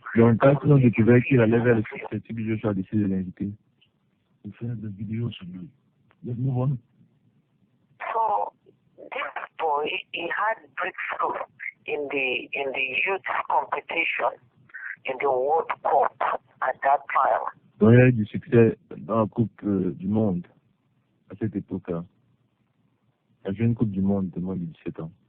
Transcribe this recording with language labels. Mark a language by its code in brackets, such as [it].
[fr] Donc, quand ils ont découvert qu'il allait vers le succès, Joshua a décidé de l'inviter. Il fait des vidéos sur lui. [en] Let's move on. So this boy, he had breakthrough in the youth competition in the World Cup at that time. [fr] Donc, il y a eu du succès dans la Coupe du Monde à cette époque-là. Il a joué une Coupe du Monde de moins de 17 ans.